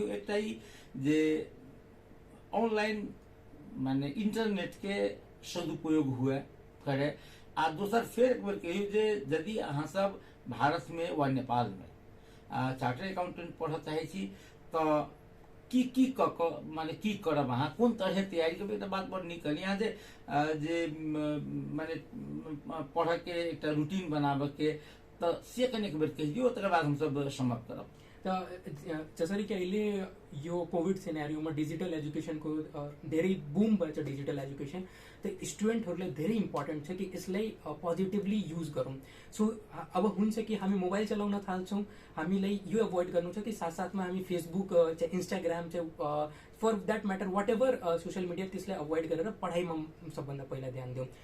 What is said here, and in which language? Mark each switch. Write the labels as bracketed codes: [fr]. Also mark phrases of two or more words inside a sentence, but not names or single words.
[mai] एकटा ई जे ऑनलाइन माने इंटरनेट के सदुपयोग हुए करे, आ दोसर फेर एक बेर कहियो जे यदि अहाँ सब भारत में वा नेपाल में [en] chartered accountant [mai] पढ़ चाहे छी तो की माने की करब, अहाँ कोन तरह तैयारी करब? एक बात बड़ नीक कहली अहाँ जे माने पढ़ के एक रूटीन बनाबे के, तो से कने एक बेर कहि दियो, तकर बाद हम सब समाप्त करब। [ne] जसरी कि अहिले यो [en] covid scenario digital education [ne] धेरै बुम भएछ [en] digital education, [ne] त स्टुडेन्टहरूले धेरै इम्पोर्टेन्ट छ कि यसलाई [en] positively use [ne] गरौँ। सो अब हुन्छ कि हामी मोबाइल चलाउन थाल्छौँ, हामीलाई यो एभोइड गर्नु छ कि साथसाथमा हामी फेसबुक चाहिँ इन्स्टाग्राम चाहिँ [en] for that matter whatever social media [ne] त्यसलाई अभोइड गरेर पढाइमा सबभन्दा पहिला ध्यान दिउँ।